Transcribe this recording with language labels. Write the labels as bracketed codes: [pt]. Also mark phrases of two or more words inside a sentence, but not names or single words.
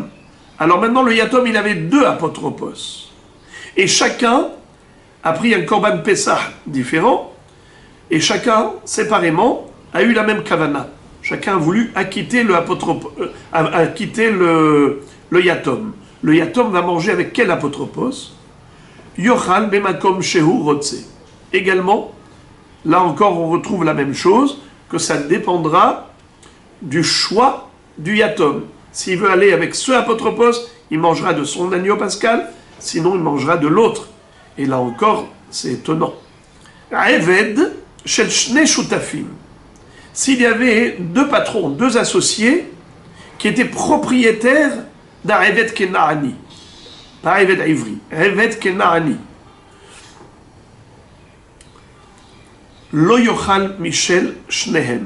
[fr] Alors maintenant, le yatom, il avait deux apotropos. Et chacun a pris un [he] קרבן פסח [fr] différent, et chacun, séparément, a eu la même kavana. Chacun a voulu acquitter le yatom. Le yatom va manger avec quel apotropos? [he] יאכל במקום שהוא רוצה. [fr] Également, là encore, on retrouve la même chose, que ça dépendra du choix du yatom. S'il veut aller avec ce apotropos, il mangera de son agneau pascal, sinon il mangera de l'autre. Et là encore, c'est étonnant. [he] עבד של שני שותפים. [fr] S'il y avait deux patrons, deux associés, qui étaient propriétaires d'un [he] עבד כנעני, [fr] pas [he] עבד עברי, עבד כנעני. לא יאכל משל שניהם.